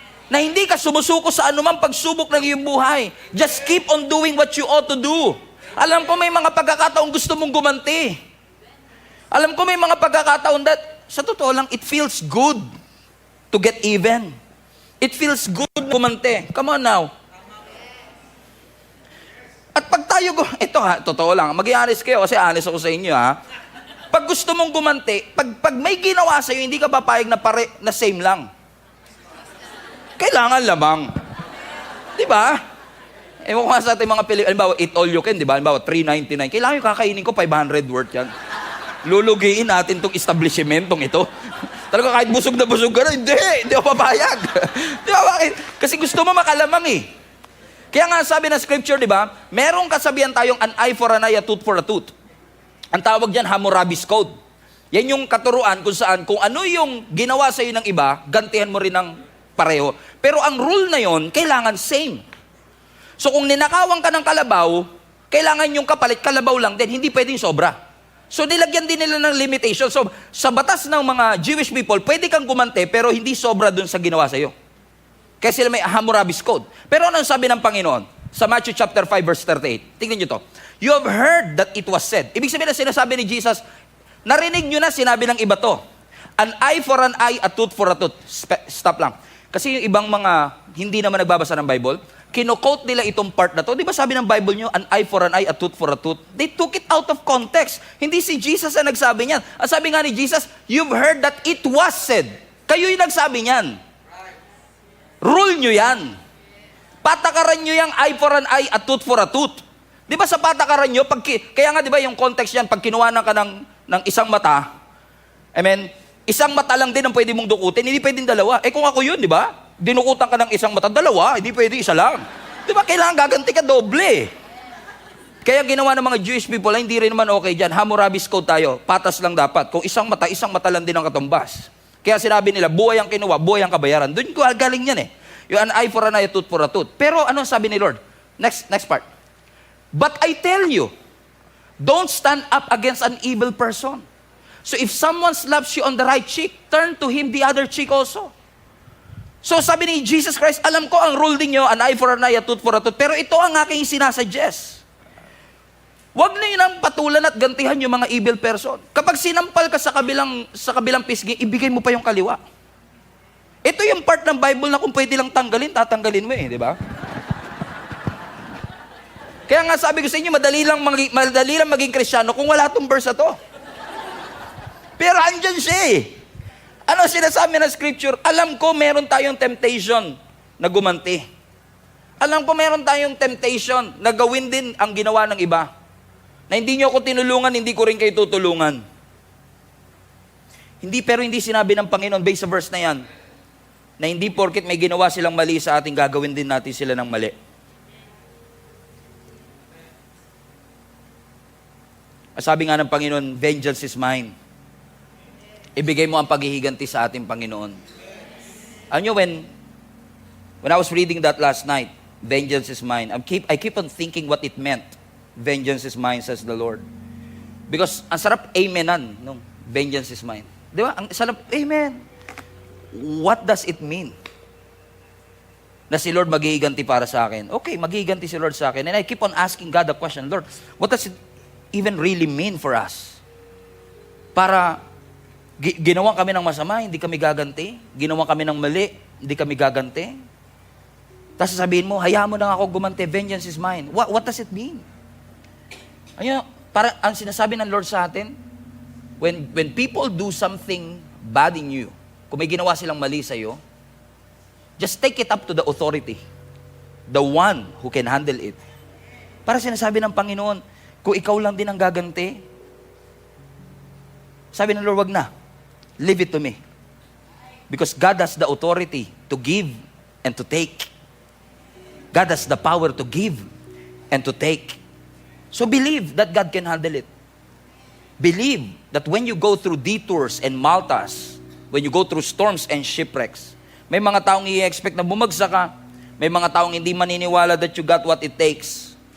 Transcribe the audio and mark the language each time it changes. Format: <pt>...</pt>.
<tl>Na hindi ka sumusuko sa anumang pagsubok ng iyong buhay.</tl> <en>Just keep on doing what you ought to do.</en> <tl>Alam ko may mga pagkakataon gusto mong gumanti. Alam ko may mga pagkakataon that, sa totoo lang,</tl> <en>it feels good to get even. It feels good gumanti. Come on now.</en> <tl>At pag tayo, ito ha, totoo lang, mag-i-honest kayo kasi honest ako sa inyo ha. Pag gusto mong gumanti, pag may ginawa sa'yo, hindi ka papayag na same lang. Kailangan lamang. Di ba? Ewan ko nga sa ating mga halimbawa,</tl> <en>eat all you can,</en> <tl>di ba? Halimbawa, $3.99. Kailangan yung kakainin ko, 500 worth yan. Lulugiin natin tong establishmentong ito. Talaga kahit busog na busog ka na, hindi ako papayag. Di ba bakit? Kasi gusto mo makalamang eh. Kaya nga sabi ng Scripture, di ba? Merong kasabihan tayong</tl> <en>an eye for an eye, a tooth</en> <tl>for a tooth. Ang tawag dyan, Hammurabi's Code. Yan yung katuruan kung saan, kung ano yung ginawa sa iyo ng iba, gantihan mo rin ng pareho. Pero ang rule na yon, kailangan same. So kung ninakawan ka ng kalabaw, kailangan yung kapalit, kalabaw lang din, hindi pwedeng sobra. So nilagyan din nila ng limitation. So sa batas ng mga Jewish people, pwede kang gumante pero hindi sobra dun sa ginawa sa'yo. Kaya sila may Hammurabi's Code. Pero ano sabi ng Panginoon? Sa Matthew chapter 5 verse 38. Tingnan nyo to.</tl> <en>You have heard that it was said.</en> <tl>Ibig sabihin na sinasabi ni Jesus, narinig nyo na sinabi ng iba to.</tl> <en>An eye for an eye, a tooth for a tooth.</en> <tl>Stop lang. Kasi yung ibang mga hindi naman nagbabasa ng Bible, kino-quote nila itong part na to. Di ba sabi ng Bible nyo,</tl> <en>an eye for an eye, a tooth for a tooth? They took it out of context.</en> <tl>Hindi si Jesus ang nagsabi niyan. Ang sabi nga ni Jesus, you've heard that it was said. Kayo yung nagsabi niyan. Rule nyo yan. Patakaran nyo yung</tl> <en>eye for an eye, a tooth</en> <tl>for a tooth. Di ba sa patakaran nyo, kaya nga di ba yung context yan, pag kinuhanan ka ng isang mata, isang mata lang din ang pwede mong dukutin, hindi pwedeng dalawa. Kung ako yun, di ba? Dinukutan ka ng isang mata, dalawa, hindi pwede isa lang. Di ba, kailangan gaganti ka doble. Kaya ginawa ng mga Jewish people, hindi rin naman okay dyan. Hammurabi's Code tayo, patas lang dapat. Kung isang mata lang din ang katumbas. Kaya sinabi nila, buhay ang kinuha, buhay ang kabayaran. Doon ko galing yan Yung</tl> <en>an eye for an eye, a tooth</en> <tl>for a tooth. Pero ano sabi ni Lord? Next part.</tl> <en>But I tell you, don't stand up against an evil person. So if someone slaps you on the right cheek, turn to him the other cheek also.</en> <tl>So sabi ni Jesus Christ, alam ko ang rule din nyo,</tl> <en>an eye for an eye, a tooth</en> <tl>for a tooth. Pero ito ang aking sinasuggest. Huwag na yun ang patulan at gantihan yung mga evil person. Kapag sinampal ka sa kabilang pisngi, ibigay mo pa yung kaliwa. Ito yung part ng Bible na kung pwede lang tanggalin, tatanggalin mo di ba? Kaya nga sabi ko sa inyo, madali lang maging Kristiyano kung wala itong verse na to. Pero andyan siya Ano sinasabi ng scripture? Alam ko meron tayong temptation na gumanti. Alam ko meron tayong temptation na gawin din ang ginawa ng iba. Na hindi nyo ako tinulungan, hindi ko rin kayo tutulungan. Pero hindi sinabi ng Panginoon, based sa verse na yan, na hindi porket may ginawa silang mali sa ating, gagawin din natin sila ng mali. Sabi nga ng Panginoon,</tl> <en>vengeance is mine.</en> <tl>Ibigay mo ang paghihiganti sa ating Panginoon. Alam nyo,</tl> <en>when I was reading that last night, vengeance is mine, I keep on thinking what it meant. Vengeance is mine, says the Lord.</en> <tl>Because ang sarap amenan, no?</tl> <en>Vengeance is mine.</en> <tl>Di ba? Ang sarap, amen.</tl> <en>What does it mean?</en> <tl>Na si Lord maghihiganti para sa akin.</tl> <en>Okay,</en> <tl>maghihiganti si Lord sa akin.</tl> <en>And I keep on asking God the question, Lord, what does it even really mean for us?</en> <tl>Para ginawa kami ng masama, hindi kami gaganti. Ginawa kami ng mali, hindi kami gaganti. Tapos sasabihin mo, hayaan mo na ako gumanti,</tl> <en>vengeance is mine. What does it mean?</en> <tl>Ayun, para ang sinasabi ng Lord sa atin,</tl> <en>when people do something bad in you,</en> <tl>kung may ginawa silang mali sa iyo,</tl> <en>just take it up to the authority, the one who can handle it.</en> <tl>Para sinasabi ng Panginoon, kung ikaw lang din ang gaganti, sabi ng Lord, wag na.</tl> <en>Leave it to me. Because God has the authority to give and to take. God has the power to give and to take. So believe that God can handle it. Believe that when you go through detours and maltas, when you go through storms and shipwrecks,</en> <tl>may mga taong i-expect na bumagsak ka, may mga taong hindi maniniwala</tl> <en>that you got what it takes.</en>